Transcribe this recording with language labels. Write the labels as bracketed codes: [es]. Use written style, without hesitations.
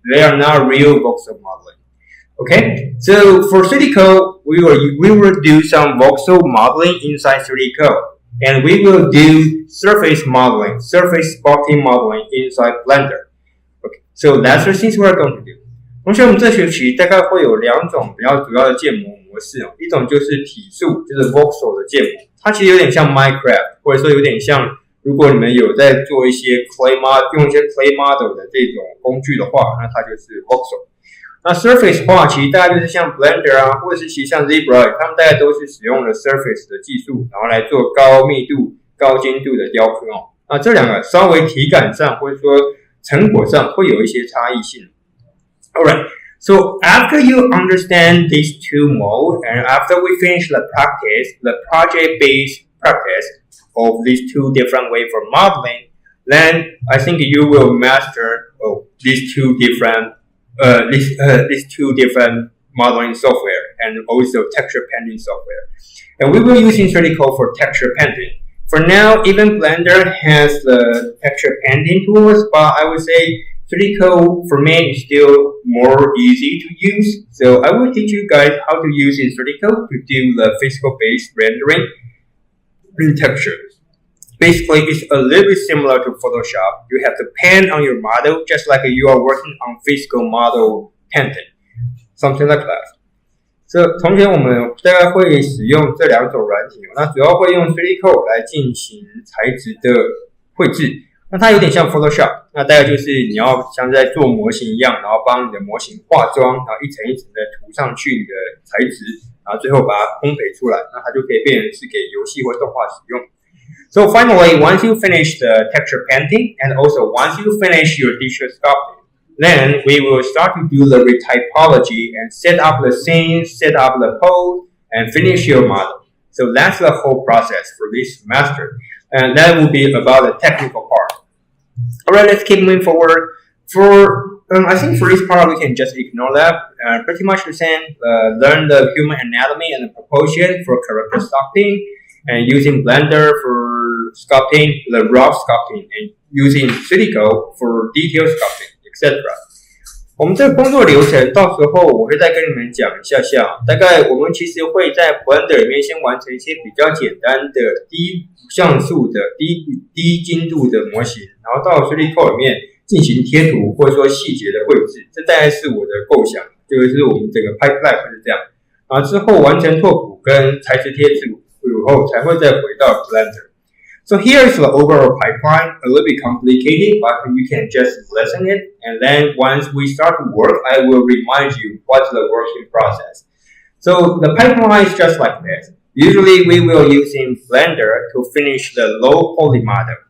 [en] They are not real voxel modeling. Okay, so for 3dcoat, we will do some voxel modeling inside 3dcoat, and we will do surface modeling, surface sculpting modeling inside Blender. Okay, so that's the things we're going to do. [zh] 同学，我们这学期大概会有两种比较主要的建模模式哦，一种就是体素，就是 voxel 的建模，它其实有点像 Minecraft， 或者说有点像，如果你们有在做一些 用一些 clay model 的这种工具的话，那它就是 voxel。那 surface 的话，其实大概就是像 Blender 啊，或者是其实像 ZBrush， 他们大概都是使用了 surface 的技术，然后来做高密度、高精度的雕刻哦。那这两个稍微体感上或者说成果上会有一些差异性。 [en] Alright, so after you understand these two modes, and after we finish the practice, the project-based practice of these two different ways for modeling, then I think you will master these two different modeling software and also texture painting software. And we will use 3dcoat for texture painting. For now, even Blender has the texture painting tools, but I would say 3dcoat for me is still more easy to use. So I will teach you guys how to use 3dcoat to do the physical-based rendering in textures. Basically, it's a little bit similar to Photoshop. You have to paint on your model just like you are working on physical model painting. Something like that. [zh] So, 同学，我们大概会使用这两种软体，那主要会用 3dcoat 来进行材质的绘制。那它有点像 Photoshop， 那大概就是你要像在做模型一样，然后帮你的模型化妆，然后一层一层的涂上去你的材质，然后最后把它烘焙出来，那它就可以变成是给游戏或动画使用。 [en] So finally, once you finish the texture painting, and also once you finish your digital sculpting, then we will start to do the retypology and set up the scenes, set up the pose, and finish your model. So that's the whole process for this semester. And that will be about the technical part. Alright, let's keep moving forward. I think for this part, we can just ignore that. Pretty much the same. Learn the human anatomy and the proportion for character sculpting, and using Blender for sculpting, the raw sculpting, and using 3dcoat for detail sculpting, etc. [zh] 我们这个工作流程到时候我会再跟你们讲一下下，大概我们其实会在 Blender 里面先完成一些比较简单的低像素的低精度的模型，然后到 3dcoat 里面进行贴图或者说细节的绘制，这大概是我的构想，就是我们整个 pipeline 是这样，然后之后完成拓扑跟材质贴制以后才会再回到 Blender。 [en] So here is the overall pipeline, a little bit complicated, but you can just listen it. And then once we start to work, I will remind you what's the working process. So the pipeline is just like this. Usually we will using Blender to finish the low poly model.